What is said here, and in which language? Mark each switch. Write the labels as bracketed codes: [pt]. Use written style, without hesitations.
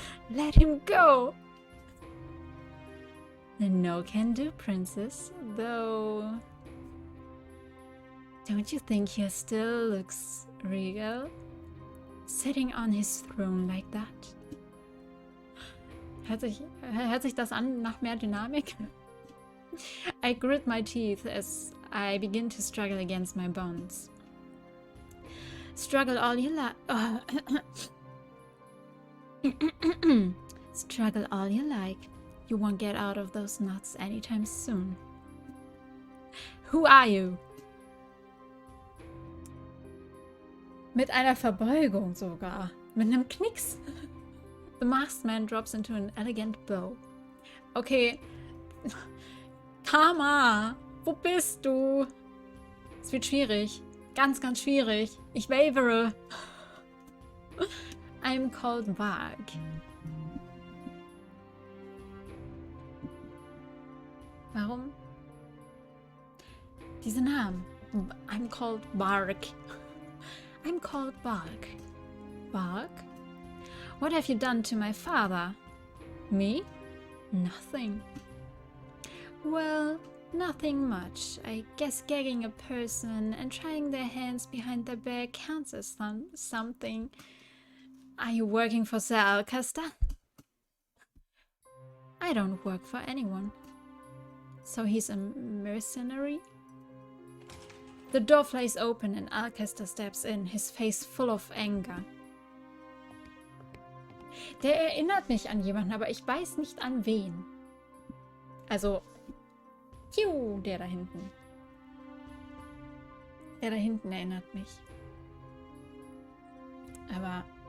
[en] Let him go! No can do, princess, though... Don't you think he still looks regal? Sitting on his throne like that? [de] Hört sich das an nach mehr Dynamik? [en] I grit my teeth as I begin to struggle against my bonds. Struggle all you like. Struggle all you like. You won't get out of those nuts anytime soon. Who are you? [de] Mit einer Verbeugung sogar. Mit einem Knicks. [en] The masked man drops into an elegant bow. [de] Okay. Karma, wo bist du? Es wird schwierig. Ganz, ganz schwierig. Ich wavere. [en] I'm called Varg. [de] Warum? Diese Namen. [en] I'm called Varg. I'm called Varg. Varg? What have you done to my father? Me? Nothing. Well, nothing much. I guess gagging a person and trying their hands behind their back counts as something. Are you working for Sir Alcester? I don't work for anyone. So he's a mercenary? The door flies open and Alcester steps in, his face full of anger. [de] Der erinnert mich an jemanden, aber ich weiß nicht an wen. Also, der da hinten. Der da hinten erinnert mich. Aber...